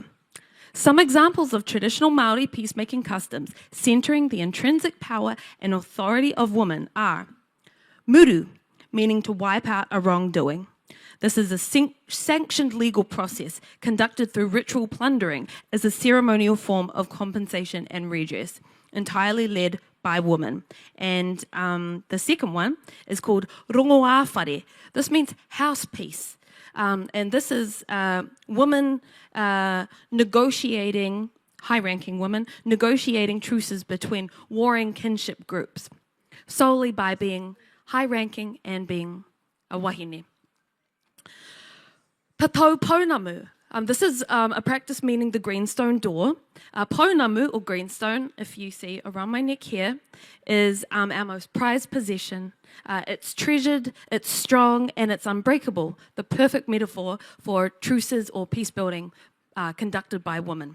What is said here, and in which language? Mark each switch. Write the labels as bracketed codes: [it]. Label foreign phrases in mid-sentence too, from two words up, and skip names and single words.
[en] Some examples of traditional Maori peacemaking customs centering the intrinsic power and authority of women are muru, meaning to wipe out a wrongdoing. This is a sanctioned legal process conducted through ritual plundering as a ceremonial form of compensation and redress, entirely led by women. And the second one is called [mi] rongoā whare. [en] This means house peace. And this is women negotiating, high-ranking women, negotiating truces between warring kinship groups, solely by being high-ranking and being a wahine. [mi] Patau pounamu. [en] This is a practice meaning the greenstone door. Pounamu, or greenstone, if you see around my neck here, is our most prized possession. It's treasured, it's strong, and it's unbreakable, the perfect metaphor for truces or peace building conducted by women.